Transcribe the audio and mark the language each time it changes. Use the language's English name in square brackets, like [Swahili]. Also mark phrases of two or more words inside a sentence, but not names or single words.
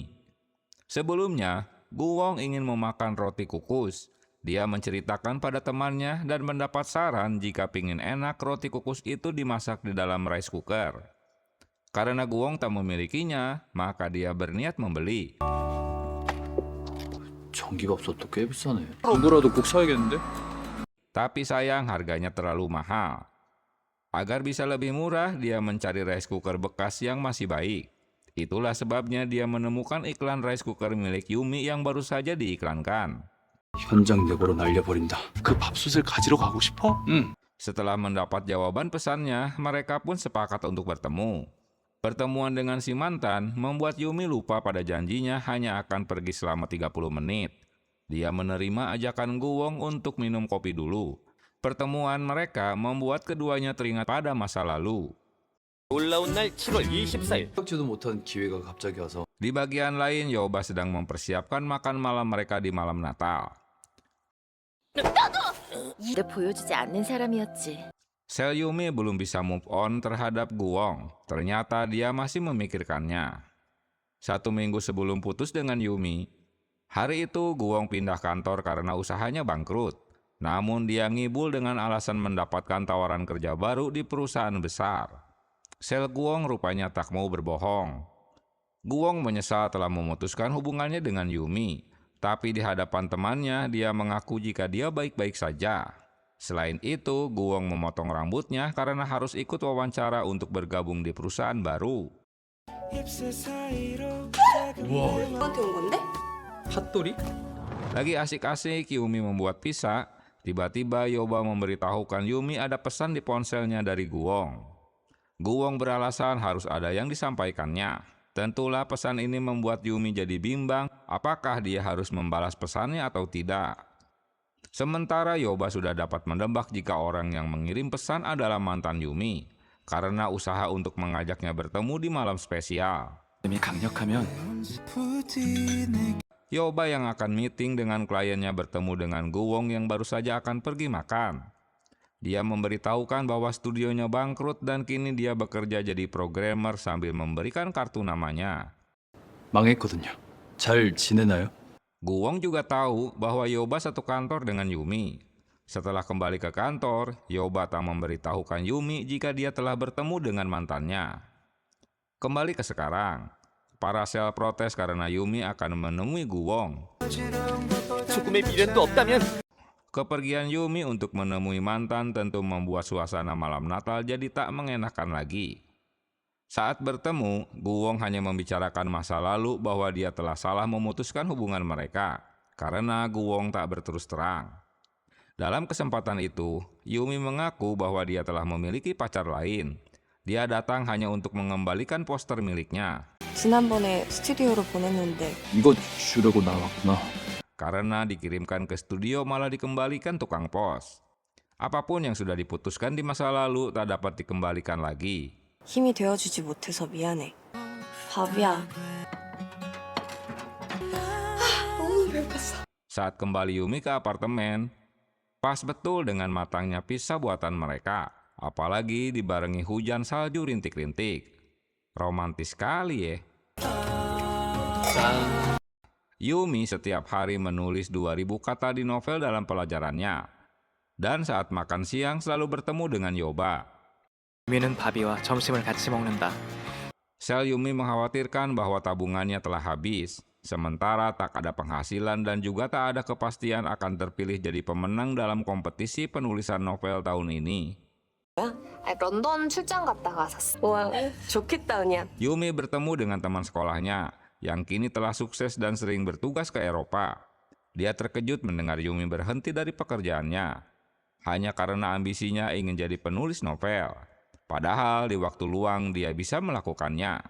[Indonesian] Sebelumnya, Guwong ingin memakan roti kukus. Dia menceritakan pada temannya dan mendapat saran jika pingin enak roti kukus itu dimasak di dalam [English] rice cooker. [Indonesian] Karena Guwong tak memilikinya, maka dia berniat membeli. [Korean] 전기밥솥도 꽤 비싸네. 이거라도 꼭 사야겠는데? [Indonesian] Tapi sayang harganya terlalu mahal. Agar bisa lebih murah, dia mencari [English] rice cooker [Indonesian] bekas yang masih baik. Itulah sebabnya dia menemukan iklan [English] rice cooker [Indonesian] milik Yumi yang baru saja diiklankan. [Korean] 현장 내고로 날려버린다. 그 밥솥을 가지러 가고 싶어? 응. [Indonesian] Setelah mendapat jawaban pesannya, mereka pun sepakat untuk bertemu. Pertemuan dengan si mantan membuat Yumi lupa pada janjinya hanya akan pergi selama 30 menit. Dia menerima ajakan Guwong untuk minum kopi dulu. Pertemuan mereka membuat keduanya teringat pada masa lalu. [Korean] 놀라운 날 7월 24일. 생각지도 못한 기회가 갑자기 와서. [Indonesian] Di bagian lain, Yoba sedang mempersiapkan makan malam mereka di malam Natal. [Korean] 일을 보여주지 않는 사람이었지. [Indonesian] Sel Yumi belum bisa [English] move on [Indonesian] terhadap Guwong. Ternyata dia masih memikirkannya. 1 minggu sebelum putus dengan Yumi, hari itu Guwong pindah kantor karena usahanya bangkrut. Namun dia ngibul dengan alasan mendapatkan tawaran kerja baru di perusahaan besar. Sel Guwong rupanya tak mau berbohong. Guwong menyesal telah memutuskan hubungannya dengan Yumi. Tapi di hadapan temannya, dia mengaku jika dia baik-baik saja. Selain itu, Guwong memotong rambutnya karena harus ikut wawancara untuk bergabung di perusahaan baru. [Korean] 누구한테 온 건데? 핫도리? [Indonesian] Lagi asik-asik Yumi membuat pizza, tiba-tiba Yoba memberitahukan Yumi ada pesan di ponselnya dari Guwong. Guwong beralasan harus ada yang disampaikannya. Tentulah pesan ini membuat Yumi jadi bimbang apakah dia harus membalas pesannya atau tidak. Sementara Yoba sudah dapat menebak jika orang yang mengirim pesan adalah mantan Yumi, karena usaha untuk mengajaknya bertemu di malam spesial. [Korean] 힘이 강력하면 [Indonesian] Yoba yang akan meeting dengan kliennya bertemu dengan Guwong yang baru saja akan pergi makan. Dia memberitahukan bahwa studionya bangkrut dan kini dia bekerja jadi programmer sambil memberikan kartu namanya. [Korean] 망했거든요. 잘 지내나요? [Indonesian] Guwong juga tahu bahwa Yoba satu kantor dengan Yumi. Setelah kembali ke kantor, Yuba tak memberitahukan Yumi jika dia telah bertemu dengan mantannya. Kembali ke sekarang, para sel protes karena Yumi akan menemui Guwong. [Korean] 조금의 미련도 없다면 [Indonesian] Kepergian Yumi untuk menemui mantan tentu membuat suasana malam Natal jadi tak mengenakan lagi. Saat bertemu, Guwong hanya membicarakan masa lalu bahwa dia telah salah memutuskan hubungan mereka karena Guwong tak berterus terang. Dalam kesempatan itu, Yumi mengaku bahwa dia telah memiliki pacar lain. Dia datang hanya untuk mengembalikan poster miliknya. [Korean] 지난번에 스튜디오로 보냈는데 이거 주려고 나왔구나. [Indonesian] Karena dikirimkan ke studio malah dikembalikan tukang pos. Apapun yang sudah diputuskan di masa lalu tak dapat dikembalikan lagi. [Korean] 힘이 되어주지 못해서 미안해. 밥이야. 너무 배고팠어. [Indonesian] Saat kembali Yumi ke apartemen, pas betul dengan matangnya pizza buatan mereka, apalagi dibarengi hujan salju rintik-rintik. Romantis sekali ya. Yumi setiap hari menulis 2000 kata di novel dalam pelajarannya. Dan saat makan siang selalu bertemu dengan Yuba. [Korean] 유미는 바비와 점심을 같이 먹는다. [Indonesian] Sel Yumi mengkhawatirkan bahwa tabungannya telah habis. Sementara tak ada penghasilan dan juga tak ada kepastian akan terpilih jadi pemenang dalam kompetisi penulisan novel tahun ini. [Korean] 런던 출장 갔다가 샀어. 와, 좋겠다, 은희야. [Indonesian] Yumi bertemu dengan teman sekolahnya yang kini telah sukses dan sering bertugas ke Eropa. Dia terkejut mendengar Yumi berhenti dari pekerjaannya hanya karena ambisinya ingin jadi penulis novel. Padahal di waktu luang dia bisa melakukannya.